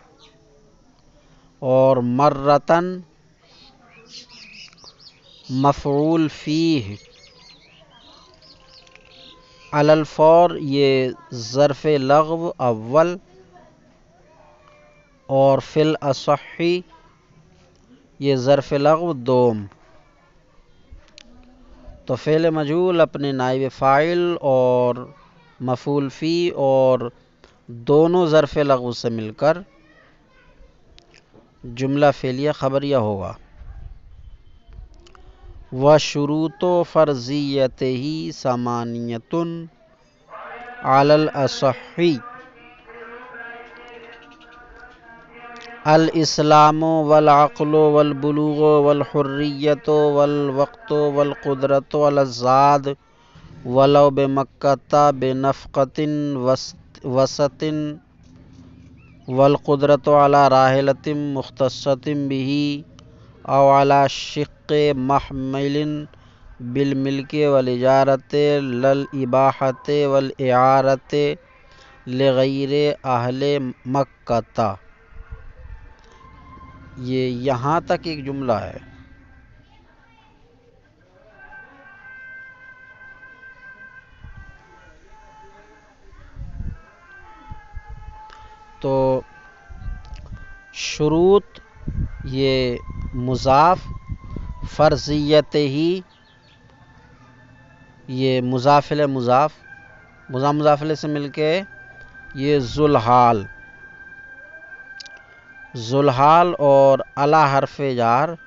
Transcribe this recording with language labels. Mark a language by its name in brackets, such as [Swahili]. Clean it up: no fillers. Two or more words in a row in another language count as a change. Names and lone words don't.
[Urdu] اور مرتن مفعول فیہ [Arabic] علی الفور [Urdu] یہ ظرف لغو اول، اور [Arabic] فی الاصحی [Urdu] یہ ظرف لغو دوم۔ تو فعل مجہول اپنے نائب فاعل اور مفعول فی اور دونوں ظرف لغو سے مل کر جملہ فعلیہ خبریہ ہوگا۔ [Arabic] وشروط فرضیتہ ثمانیۃ علی الاصح، الاسلام والعقل والبلوغ والحریۃ والوقت والقدرۃ علی الزاد ولو بمکۃ بنفقۃ وسط والقدرۃ علی راحلۃ مختصۃ بہ او علی شق محمل بالملک والاجارۃ للاباحۃ والاعارۃ لغیر اہل مکۃ۔ [Urdu] یہ یہاں تک ایک جملہ ہے۔ تو شروط یہ مضاف، فرضیت ہی یہ مضاف الی مضاف، مضاف الیہ سے مل کے یہ ذوالحال، ذوالحال اور الا حرف جار،